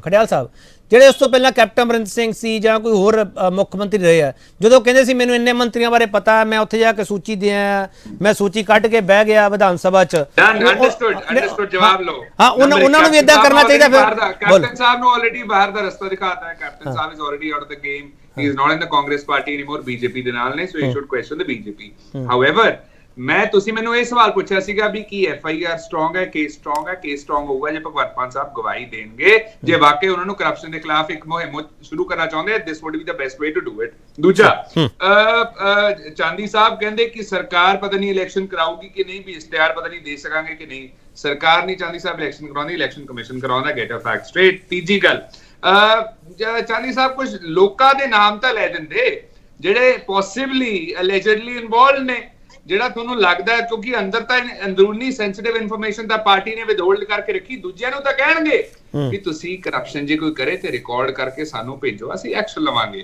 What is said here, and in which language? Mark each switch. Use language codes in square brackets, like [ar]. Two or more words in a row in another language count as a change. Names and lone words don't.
[pa] ਖੜਿਆਲ ਸਾਹਿਬ, ਜਿਹੜੇ ਉਸ ਤੋਂ ਪਹਿਲਾਂ ਕੈਪਟਨ ਅਮਰਿੰਦਰ ਸਿੰਘ ਸੀ ਜਾਂ ਕੋਈ ਹੋਰ ਮੁੱਖ ਮੰਤਰੀ ਰਹੇ ਆ, ਜਦੋਂ ਕਹਿੰਦੇ ਸੀ ਮੈਨੂੰ ਇੰਨੇ ਮੰਤਰੀਆਂ ਬਾਰੇ ਪਤਾ, ਮੈਂ ਉੱਥੇ ਜਾ ਕੇ ਸੂਚੀ ਦਿਆਂ, ਮੈਂ ਸੂਚੀ ਕੱਢ ਕੇ ਬਹਿ ਗਿਆ ਵਿਧਾਨ ਸਭਾ 'ਚ, ਅੰਡਰਸਟੂਡ ਜਵਾਬ ਲਓ। ਹਾਂ, ਉਹਨਾਂ ਨੂੰ ਵੀ ਇਦਾਂ ਕਰਨਾ ਚਾਹੀਦਾ ਫਿਰ। ਕੈਪਟਨ ਸਾਹਿਬ ਨੂੰ ਆਲਰੇਡੀ ਬਾਹਰ ਦਾ ਰਸਤਾ ਦਿਖਾਤਾ ਹੈ, ਕੈਪਟਨ ਸਾਹਿਬ [en] is already out of the game, he is not in the Congress party anymore, [pa] BJP ਦੇ ਨਾਲ ਨੇ, [en] so you should question the BJP. However, [pa] ਮੈਂ ਤੁਸੀਂ ਮੈਨੂੰ ਇਹ ਸਵਾਲ ਪੁੱਛਿਆ ਸੀਗਾ ਵੀ ਕੀ FIR ਸਟਰੋਂਗ ਹੈ, ਕੇਸ ਸਟਰੋਂਗ ਹੈ, ਕੇਸ ਸਟਰੋਂਗ ਹੋਊਗਾ ਜੇ ਭਗਵੰਤ ਮਾਨ ਸਾਹਿਬ ਗਵਾਹੀ ਦੇਣਗੇ, ਜੇ ਵਾਕਈ ਉਹਨਾਂ ਨੂੰ ਕਰਪਸ਼ਨ ਦੇ ਖਿਲਾਫ ਇੱਕ ਮੁਹਿੰਮ ਸ਼ੁਰੂ ਕਰਨਾ ਚਾਹੁੰਦੇ ਆ, [en] this would be the best way to do it. [pa] ਦੂਜਾ, ਚਾਂਦੀ ਸਾਹਿਬ ਕਹਿੰਦੇ ਕਿ ਸਰਕਾਰ ਪਤਾ ਨਹੀਂ ਇਲੈਕਸ਼ਨ ਕਰਾਊਗੀ ਕਿ ਨਹੀਂ, ਵੀ ਇਸ਼ਤਿਹਾਰ ਪਤਾ ਨਹੀਂ ਦੇ ਸਕਾਂਗੇ ਕਿ ਨਹੀਂ। ਸਰਕਾਰ ਨਹੀਂ ਚਾਂਦੀ ਸਾਹਿਬ ਇਲੈਕਸ਼ਨ ਕਰਾਉਂਦੀ, [en] election commission [pa] ਕਰਾਉਂਦਾ, [en] get a fact straight. [pa] ਤੀਜੀ ਗੱਲ, ਚਾਂਦੀ ਸਾਹਿਬ ਕੁਝ ਲੋਕਾਂ ਦੇ ਨਾਮ ਤਾਂ ਲੈ ਦਿੰਦੇ ਜਿਹੜੇ [en] possibly allegedly involved [pa] ਨੇ, ਜਿਹੜਾ ਤੁਹਾਨੂੰ ਲੱਗਦਾ ਹੈ, ਕਿਉਂਕਿ ਅੰਦਰ ਤਾਂ ਅੰਦਰੂਨੀ [en] sensitive information [pa] ਤਾਂ ਪਾਰਟੀ ਨੇ ਵਿਦਹੋਲਡ ਕਰਕੇ ਰੱਖੀ, ਦੂਜਿਆਂ ਨੂੰ ਤਾਂ ਕਹਿਣਗੇ ਕਿ ਤੁਸੀਂ ਕਰਪਸ਼ਨ ਜੇ ਕੋਈ ਕਰੇ ਤੇ ਰਿਕਾਰਡ ਕਰਕੇ ਸਾਨੂੰ ਭੇਜੋ, ਅਸੀਂ ਐਕਸ਼ਨ ਲਵਾਂਗੇ।